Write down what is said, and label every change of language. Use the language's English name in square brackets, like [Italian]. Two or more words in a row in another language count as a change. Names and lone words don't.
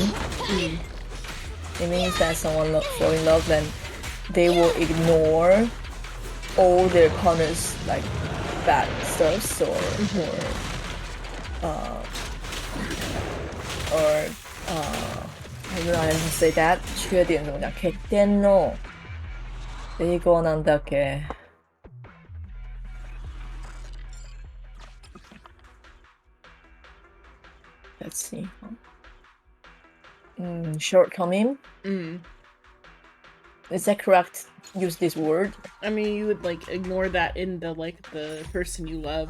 [English] It means that someone fall in love, then they will ignore all their partner's like bad stuff or I don't know how to say that. [Chinese] 缺点怎么讲？ [Japanese] 欠点の英語なんだっけ？ [English] Let's see. Shortcoming. Is that correct? Use this word. I mean, you would like ignore that in the the person you love.